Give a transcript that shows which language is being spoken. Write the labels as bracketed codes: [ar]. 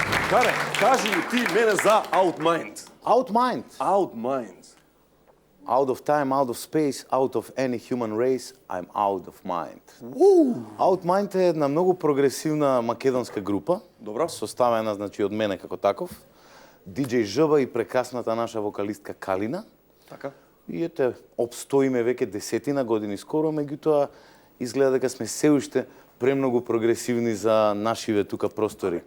[mk] Каре, кажи ти мене за Outmind. Outmind. Outmind. [en] Out of time, out of space, out of any human race, I'm out of mind. [mk] Outmind е една многу прогресивна македонска група. Добро. Составена, значи, од мене како таков. DJ Жба и прекрасната наша вокалистка Калина. Така. И ете, обстоиме веќе 10 години скоро, меѓутоа изгледа дека сме се уште премногу прогресивни за нашиве тука простори.